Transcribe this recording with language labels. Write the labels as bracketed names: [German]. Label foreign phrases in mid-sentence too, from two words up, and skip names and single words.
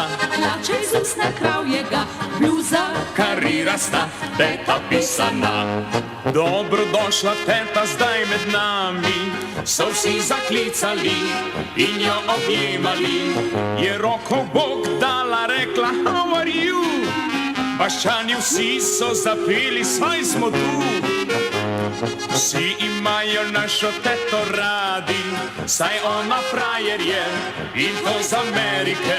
[Slovenian] hlače iz usne kravjega, bluza karirasta, teta pisana. Dobrodošla teta zdaj med nami, so vsi zaklicali in jo objemali. Je roko Bog dala, rekla, [English] how are you? [Slovenian] Baščani vsi so zapeli, saj smo tu. Vsi imajo našo teto radi, saj ona frajer je in to z Amerike.